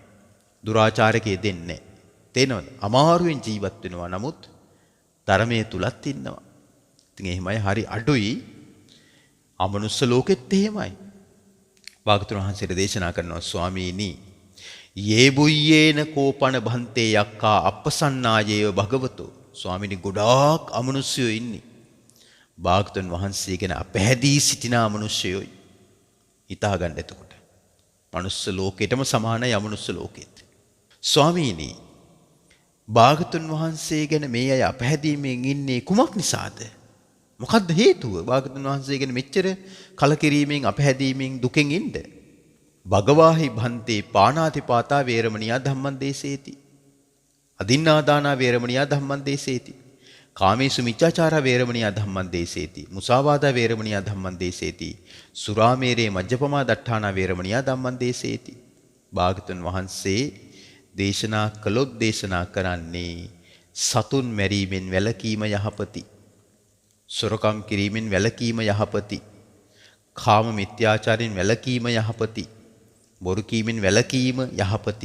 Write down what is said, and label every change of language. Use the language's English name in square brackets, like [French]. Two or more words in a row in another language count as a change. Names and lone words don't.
[Sinhala] දුරාචාරකයේ දෙන්නේ නැහැ. තේනවද? අමාරුවෙන් ජීවත් වෙනවා. නමුත් ධර්මයේ තුලත් ඉන්නවා. ඉතින් එහෙමයි හරි අඩුයි. අමනුස්ස ලෝකෙත් එහෙමයි. භාගතුන් වහන්සේට දේශනා කරනවා ස්වාමීනි [Pali] යේ බුයේන කෝපන භන්තේ යක්කා අප්පසන්නායේව භගවතෝ. [Sinhala] ස්වාමීනි ගොඩාක් අමනුස්සයෝ ඉන්නේ. භාගතුන් වහන්සේ ගැන අපැහැදී සිටින අමනුෂ්‍යයෝයි. හිතා ගන්න එතකොට. මනුස්ස ලෝකෙටම සමානයි අමනුස්ස ලෝකෙත්. ස්වාමීනි භාගතුන් වහන්සේ ගැන මේ අය අපැහැදීමෙන් ඉන්නේ කුමක් නිසාද? මොකද්ද හේතුව? භාගතුන් වහන්සේ ගැන මෙච්චර කලකිරීමෙන් අපැහැදීමෙන් දුකෙන් ඉන්න. [Pali] භගවාහි භන්තේ පාණාතිපාතා වේරමණියා ධම්මං දේසේති. අදින්නාදානා වේරමණියා ධම්මං දේසේති. කාමේසු මිච්ඡාචාරා වේරමණියා ධම්මං දේසේති. මුසාවාදා වේරමණියා ධම්මං දේසේති. සුරාමේරේ මජ්ජපමා දට්ඨානා වේරමණියා ධම්මං දේසේති. [Sinhala] භාගතුන් වහන්සේ දේශනා කළොත් දේශනා කරන්නේ සතුන් මැරීමෙන් වැළකීම යහපති. සොරකම් කිරීමෙන් වැළකීම යහපති. කාම මිත්‍යාචාරයෙන් වැළකීම යහපති. බොරු කීමෙන් වැළකීම යහපති.